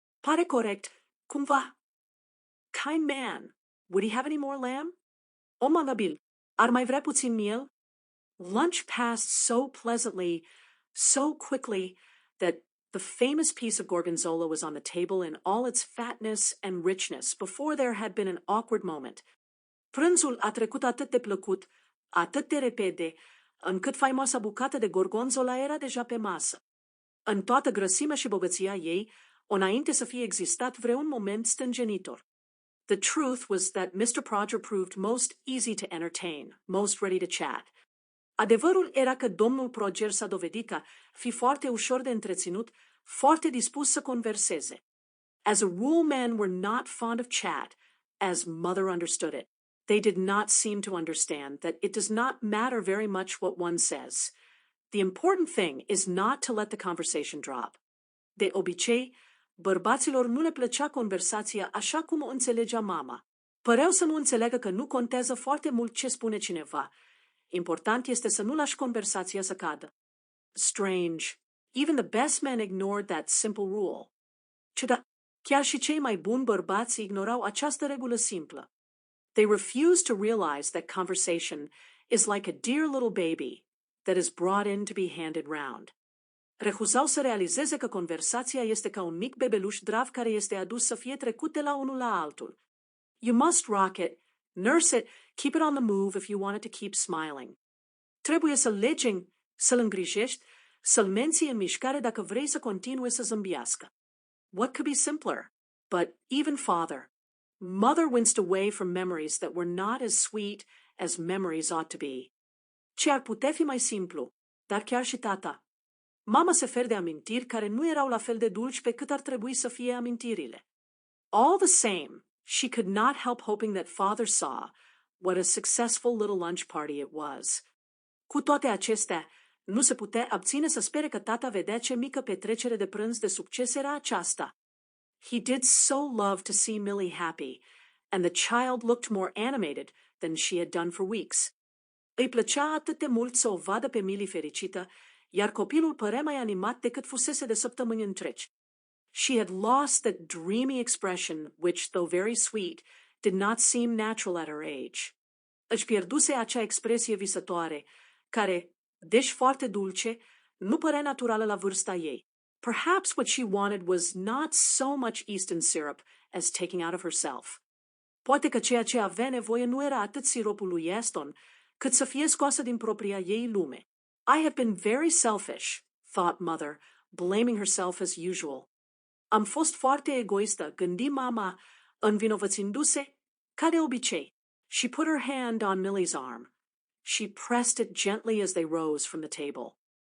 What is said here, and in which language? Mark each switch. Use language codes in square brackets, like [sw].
[ro] Pare corect, cumva. [en] Kind man, would he have any more lamb? [ro] Om amabil, ar mai vrea puțin miel? [en] Lunch passed so pleasantly, so quickly, that the famous piece of gorgonzola was on the table in all its fatness and richness before there had been an awkward moment. [ro] Prânzul a trecut atât de plăcut, atât de repede, încât faimoasa bucată de gorgonzola era deja pe masă. În toată grăsimea și bogăția ei, înainte să fie existat vreun moment stânjenitor. [en] The truth was that Mr. Prodger proved most easy to entertain, most ready to chat. [ro] Adevărul era că domnul Prodger s-a dovedit a fi foarte ușor de întreținut, foarte dispus să converseze. [en] As a rule, men were not fond of chat, as Mother understood it. They did not seem to understand that it does not matter very much what one says. The important thing is not to let the conversation drop. [ro] De obicei, bărbaților nu le plăcea conversația așa cum o înțelegea mama. Păreau să nu înțeleagă că nu contează foarte mult ce spune cineva. Important este să nu lași conversația să cadă. [en] Strange. Even the best men ignored that simple rule. [ro] Ciudat. Chiar și cei mai buni bărbați ignorau această regulă simplă. [en] They refused to realize that conversation is like a dear little baby that is brought in to be handed round. [ro] Refuzau să realizeze că conversația este ca un mic bebeluș drav care este adus să fie trecut de la unul la altul. [en] You must rock it, nurse it, keep it on the move if you want it to keep smiling. [ro] Trebuie să-l legi, să-l îngrijești, să-l menții în mișcare dacă vrei să continue să zâmbiască. [en] What could be simpler? But even father, Mother winced away from memories that were not as sweet as memories ought to be. [ro] Ce ar putea fi mai simplu, dar chiar și tata. Mama se fer de amintiri care nu erau la fel de dulci pe cât ar trebui să fie amintirile. [en] All the same, she could not help hoping that father saw what a successful little lunch party it was. [ro] Cu toate acestea, nu se putea abține să spere că tata vedea ce mică petrecere de prânz de succes era aceasta. [en] He did so love to see Millie happy, and the child looked more animated than she had done for weeks. [ro] Îi plăcea atât de mult să o vadă pe Millie fericită, iar copilul părea mai animat decât fusese de săptămâni întregi. [en] She had lost that dreamy expression which, though very sweet, did not seem natural at her age. [ro] Își pierduse acea expresie visătoare, care, deși foarte dulce, nu părea naturală la vârsta ei. [en] Perhaps what she wanted was not so much Easton syrup as taking out of herself. [ro] Poate că ceea ce avea nevoie nu era atât siropul lui Aston, cât să fie scoasă din propria ei lume. [en] I have been very selfish, thought Mother, blaming herself as usual. [ro] Am fost foarte egoistă, gândi mama, învinovățindu-se, ca de obicei. [en] She put her hand on Millie's arm. She pressed it gently as they rose from the table.